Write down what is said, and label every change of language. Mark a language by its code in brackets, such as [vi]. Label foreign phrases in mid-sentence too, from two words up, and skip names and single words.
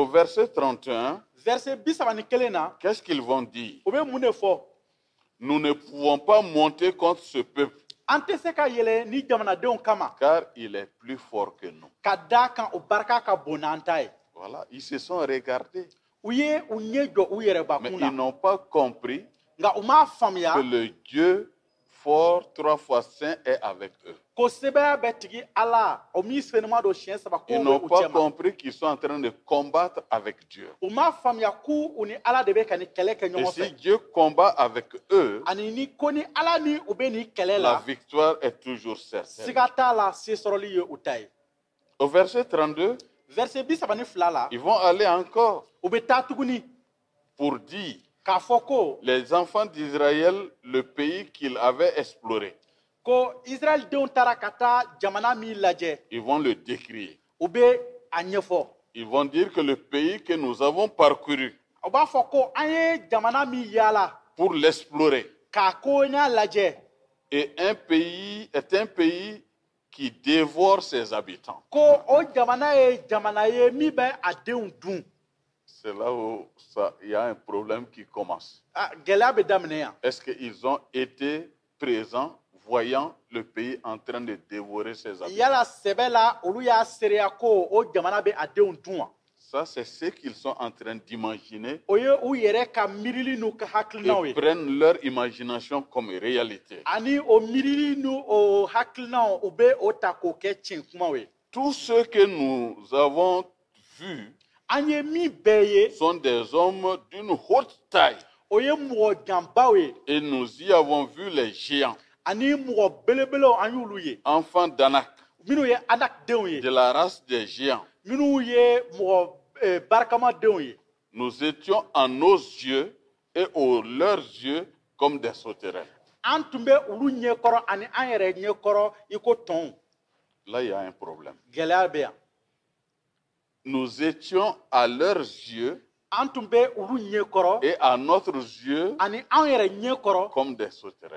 [fr] Au verset 31, [bm] Verset 31 na, [fr] qu'est-ce qu'ils vont dire? [bm] u bɛ mun de fɔ? [fr] Nous ne pouvons pas monter contre ce peuple [bm] An tɛ se ka yɛlɛ ni jamanadenw kama, [fr] car il est plus fort que nous. [bm] ka d'a kan o barika ka bon n'an ta ye. [fr] Voilà, ils se sont regardés, [bm] U ye u ɲɛ jɔ u [fr] mais [bm] yɛrɛbakun [fr] ils [bm] na, [fr] n'ont pas compris [bm] nka u m'a faamuya [fr] que le Dieu fort, 3 fois saint, est avec eux. [bm] ko sɛbɛya bɛ tigi Ala o min senima don siɲɛ saba k'o [fr] Ils [bm] bɛ [fr] n'ont [bm] u [fr] pas [bm] cɛ ma. [fr] compris qu'ils sont en train de combattre avec Dieu. [bm] U m'a faamuya k'u ni Ala de bɛ ka ni kɛlɛ kɛ [fr] Et [bm] ɲɔgɔn [fr] si [bm] fɛ. [fr] Dieu combat avec eux, [bm] Ani ni ko ni Ala ni u bɛ ni kɛlɛ la la, [fr] victoire est toujours certaine. [bm] siga t'a la se sɔrɔli ye u ta ye. [fr] Au verset 32, [bm] Verset 32 la, [fr] ils vont aller encore [bm] u bɛ taa tuguni [fr] pour dire [bm] k'a fɔ ko [fr] les enfants d'Israël, le pays qu'ils avaient exploré. [bm] ko Israɛlidenw taara ka taa jamana min lajɛ, [fr] Ils vont le décrire. [bm] u bɛ a ɲɛfɔ. [fr] Ils vont dire que le pays que nous avons parcouru [bm] U b'a fɔ ko an ye jamana min yaala [fr] pour l'explorer [bm] k'a koɲa lajɛ, [fr] est un pays qui dévore ses habitants. [bm] ko o jamana ye jamana ye min bɛ a denw dun. [fr] C'est là où il y a un problème qui commence. [bm] Gɛlɛya bɛ daminɛ yan. [fr] Est-ce qu'ils ont été présents voyant le pays en train de dévorer ses habitants? [bm] Yala sɛbɛ la olu y'a seereya ko o jamana bɛ a denw dun wa? [fr] Ça, c'est ce qu'ils sont en train d'imaginer [bm] O ye u yɛrɛ ka miirili n'u ka hakilinaw [fr] et [bm] ye. [fr] prennent leur imagination comme réalité. [bm] Ani o miirili n'u o hakilinaw u bɛ o ta k'o kɛ tiɲɛ kumaw ye. [fr] Tous ceux que nous avons vus [bm] An ye min bɛɛ ye, [fr] sont des hommes d'une haute taille [bm] o ye mɔgɔ janbaw ye, [fr] et nous y avons vu les géants, [bm] ani mɔgɔ belebelew an y'olu ye, [fr] enfants d'Anak, [bm] minnu ye Anakdenw ye, [fr] de la race des géants. [bm] minnu ye mɔgɔ barikamadenw ye. [fr] Nous étions à nos yeux et aux leurs yeux comme des sauterelles. [bm] An tun bɛ olu ɲɛkɔrɔ ani an yɛrɛ ɲɛkɔrɔ i ko tɔnw. [fr] Là, il y a un problème. [bm] Gɛlɛya bɛ yan. [fr] Nous étions à leurs yeux [bm] An tun bɛ olu ɲɛkɔrɔ [fr] et à notre yeux [bm] ani an yɛrɛ ɲɛkɔrɔ [fr] comme des sauterelles.